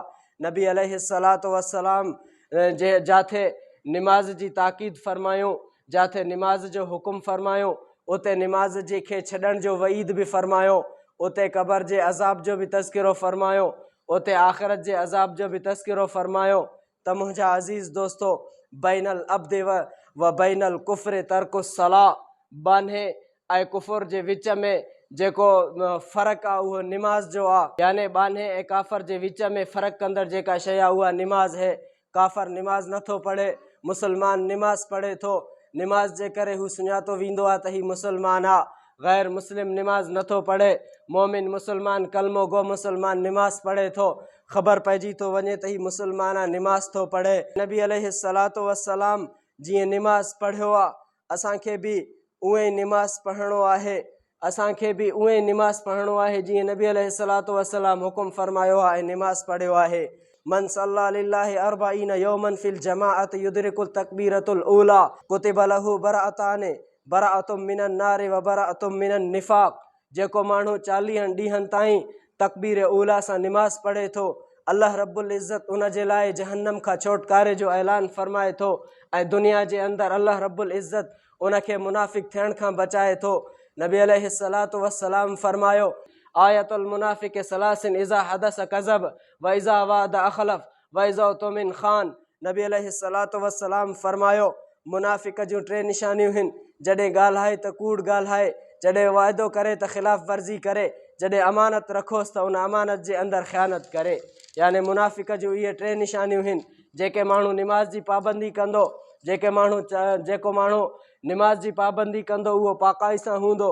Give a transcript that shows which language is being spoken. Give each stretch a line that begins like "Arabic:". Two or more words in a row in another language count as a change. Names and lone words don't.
Sindhi: नबी
Arabic: عليه الصلاة والسلام
Sindhi: जे जाथे निमाज़ जी ताक़ीद फ़रमायूं, जाथे निमाज़ जो हुकुम फ़रमायो, उते निमाज़ जे खे छॾण जो वईद बि फ़रमायो, उते क़बर जे अज़ाब जो बि तज़किरो फ़रमायो, उते आख़िरत जे अज़ाब जो बि तज़किरो फ़रमायो। त मुंहिंजा अज़ीज़ दोस्तो,
Arabic: بين العبد وبين الكفر ترك الصلاة,
Sindhi: बान्हे ऐं कुफ़ुर जे विच में जेको फ़र्क़ु आहे उहो निमाज़ जो आहे। याने बान्हे ऐं काफ़र जे विच में फ़र्क़ु कंदड़ जेका शइ आहे उहा निमाज़ है। काफ़र निमाज़ नथो पढ़े, मुसलमान निमाज़ पढ़े थो। निमाज़ जे करे हू सुञातो वेंदो आहे त हीउ मुसलमान आहे। गैर मुस्लिम निमाज़ नथो पढ़े, मोमिन मुसलमान कलमो गो मुसलमान निमाज़ पढ़े थो। ख़बर पइजी थो वञे त हीउ मुसलमान आहे, निमाज़ थो पढ़े। नबी
Arabic: عليه الصلاة والسلام
Sindhi: जीअं निमाज़ पढ़ियो आहे, असांखे बि उहे ई निमाज़ पढ़णो आहे। असांखे बि उहे ई निमाज़ पढ़णो आहे जीअं नबी
Arabic: عليه الصلاة والسلام
Sindhi: हुकुम फ़रमायो आहे ऐं निमाज़ पढ़ियो आहे।
Arabic: من صلى لله أربعين يوما في الجماعة يدرك التكبيرة الأولى كتب له براءتان براءة من النار وبراءة من النفاق.
Sindhi: जेको माण्हू 40 ॾींहंनि ताईं तकबीर ऊला सां निमाज़ पढ़े थो,
Arabic: الله رب العزة
Sindhi: उन जे लाइ जहन्नम खां छोटकारे जो ऐलान फ़रमाए थो ऐं दुनिया जे अंदरि
Arabic: الله رب العزة
Sindhi: उनखे मुनाफ़िक़ थियण खां बचाए थो।
Arabic: النبي عليه الصلاة والسلام फ़रमायो, آية المنافق ثلاث إذا حدث كذب وإذا وعد أخلف وإذا اؤتمن خان.
Sindhi: नबी
Arabic: عليه الصلاة والسلام
Sindhi: फ़रमायो, मुनाफ़िक़ जूं 3 निशानियूं आहिनि। जॾहिं ॻाल्हाए त कूड़ ॻाल्हाए, जॾहिं वाइदो करे त ख़िलाफ़ वर्ज़ी करे, जॾहिं अमानत रखोसि त उन अमानत जे अंदरि ख़यानत करे। याने मुनाफ़िक़ जूं इहे 3 निशानियूं आहिनि। जेके माण्हू निमाज़ जी पाबंदी कंदो, जेको माण्हू निमाज़ जी पाबंदी कंदो उहो पाकाई सां हूंदो।